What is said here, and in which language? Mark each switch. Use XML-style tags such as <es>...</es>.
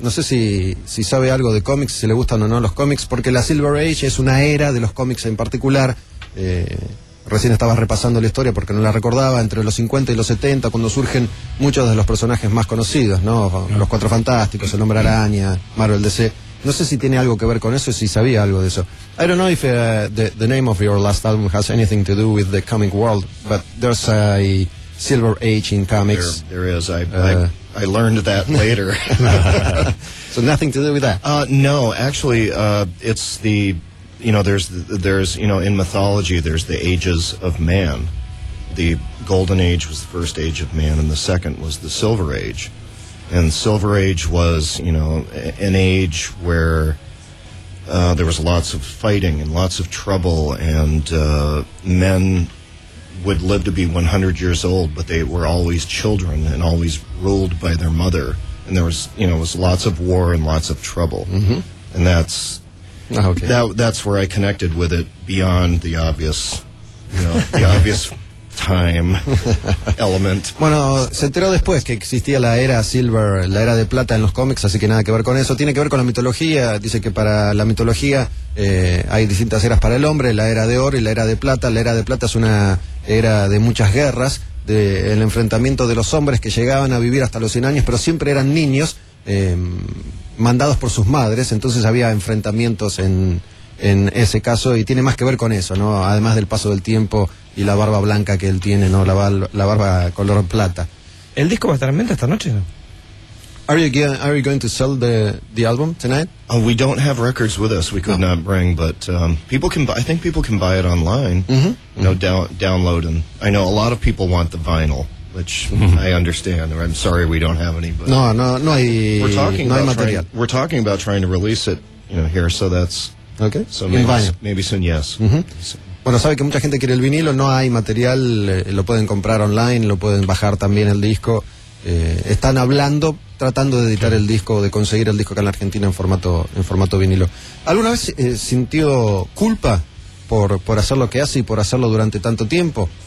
<es>No sé si sabe algo de cómics, si le gustan o no los cómics, porque la Silver Age es una era de los cómics en particular. Recién estaba repasando la historia porque no la recordaba, entre los 50 y los 70, cuando surgen muchos de los personajes más conocidos, ¿no? Los Cuatro Fantásticos, el Hombre Araña, Marvel, DC. No sé si tiene algo que ver con eso, si sabía algo de eso.</es> <en>I don't know if the name of your last album has anything to do with the comic world, but there's a Silver Age in comics. There is. I learned that later. So nothing to do with that? No, actually, it's the, you know, there's, you know, in mythology, there's the ages of man. The golden age was the first age of man, and the second was the silver age. And silver age was, you know, an age where there was lots of fighting and lots of trouble, and men would live to be 100 years old, but they were always children and always ruled by their mother. And there was, you know, was lots of war and lots of trouble. Mm-hmm. And that's that's where I connected with it, beyond the obvious, you know, the obvious time element.</en> <es>Bueno, se enteró después que existía la era silver, la era de plata en los cómics, así que nada que ver con eso. Tiene que ver con la mitología. Dice que para la mitología hay distintas eras para el hombre, la era de oro y la era de plata. La era de plata es una era de muchas guerras, del enfrentamiento de los hombres que llegaban a vivir hasta los 100 años, pero siempre eran niños mandados por sus madres, entonces había enfrentamientos en ese caso, y tiene más que ver con eso, ¿no? Además del paso del tiempo y la barba blanca que él tiene, ¿no? La barba color plata. ¿El disco va a estar en venta esta noche, no?</es> <en>Are you going to sell the album tonight? We don't have records with us. We could not bring, but people can buy. I think people can buy it online. Mm-hmm. You know, download, and I know a lot of people want the vinyl, which mm-hmm. I understand. Or I'm sorry, we don't have any. But no. We're talking about trying to release it, you know, here. So that's okay. So maybe soon. Yes. Mm-hmm. So,</en> <es>Bueno, sabe que mucha gente quiere el vinilo, no hay material, lo pueden comprar online, lo pueden bajar también el disco. Están hablando, tratando de editar el disco, de conseguir el disco acá en la Argentina en formato vinilo. ¿Alguna vez sintió culpa por hacer lo que hace y por hacerlo durante tanto tiempo?</es>